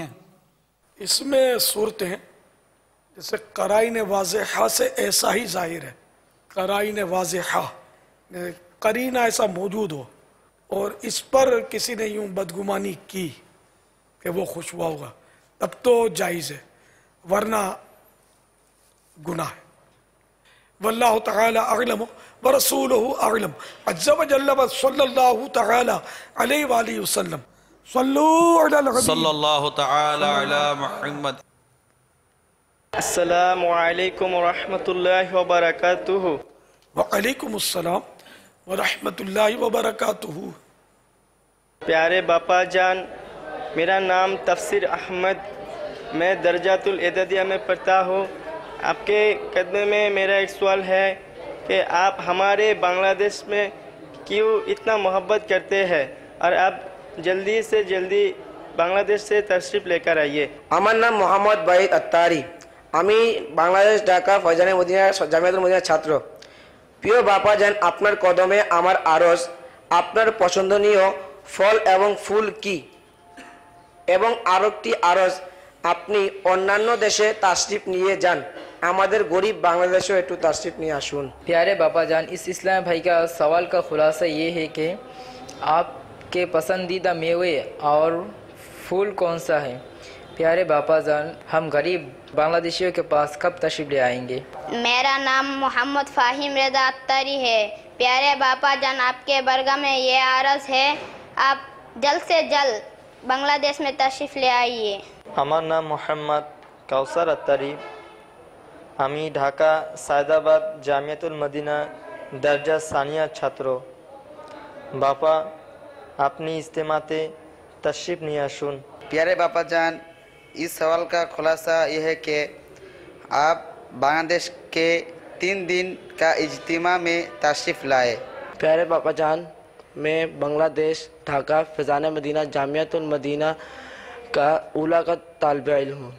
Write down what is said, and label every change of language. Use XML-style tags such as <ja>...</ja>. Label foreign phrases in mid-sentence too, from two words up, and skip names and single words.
<ur>اس میں صورتیں ہیں جیسے قرائن واضحہ سے ایسا ہی ظاہر ہے، قرائن واضحہ قرینہ ایسا موجود ہو اور اس پر کسی نے یوں بدگمانی کی کہ وہ خوش ہوا ہوگا، تب تو جائز ہے، ورنہ گناہ ہے.</ur> <ar>واللہ تعالی اعلم ورسولہ اعلم عز وجل صلی اللہ تعالی علیہ وآلہ وسلم. صلو علی الحبیب صلی اللہ تعالی علی محمد. السلام علیکم ورحمۃ اللہ وبرکاتہ. وعلیکم السلام ورحمۃ اللہ وبرکاتہ.</ar> <ur>پیارے باپا جان، میرا نام تفسیر احمد، میں درجات الاعدادیہ میں پڑھتا ہوں. آپ کے قدمے میں میرا ایک سوال ہے کہ آپ ہمارے بنگلہ دیش میں کیوں اتنا محبت کرتے ہیں اور آپ جلدی سے جلدی بنگلہ دیش سے تشریف لے کر آئیے.</ur> <bn>আমার নাম মোহাম্মদ বাহিদ আত্তারি, আমি বাংলাদেশ ঢাকা ফয়জানে মদিনা জামিয়াতুল মদিনার ছাত্র. প্রিয় বাপা যান, আপনার কদমে আমার আরজ, আপনার পছন্দনীয় ফল এবং ফুল কি, এবং আরেকটি আরজ, আপনি অন্যান্য দেশে তাশরিফ নিয়ে যান, আমাদের গরিব বাংলাদেশেও একটু তাশরিফ নিয়ে আসুন.</bn> <ur>پیارے باپا جان، اس اسلام بھائی کا سوال کا خلاصہ یہ ہے کہ آپ کے پسندیدہ میوے اور پھول کون سا ہے؟ پیارے باپا جان، ہم غریب بنگلہ دیشیوں کے پاس کب تشریف لے آئیں گے؟ میرا نام محمد فاہم رضا اتاری ہے. پیارے باپا جان، آپ کے برگاہ میں یہ عرض ہے، آپ جلد سے جلد بنگلہ دیش میں تشریف لے آئیے.</ur> <bn>আমার নাম মোহাম্মদ কাউসার আত্তারি, আমি ঢাকা সায়দাবাদ জামিয়াতুল মদিনা দরজা সানিয়া ছাত্র. বাপা, আপনি ইজতেমাতে তশরিফ নিয়ে আসুন.</bn> <ur>پیارے باپا جان، اس سوال کا خلاصہ یہ ہے کہ آپ بنگلہ دیش کے 3 دن کا اجتماع میں تشریف لائے. پیارے باپا جان، میں بنگلہ دیش ڈھاکہ فیضان مدینہ جامعۃ المدینہ کا اولیٰ کا طالب علم ہوں.</ur>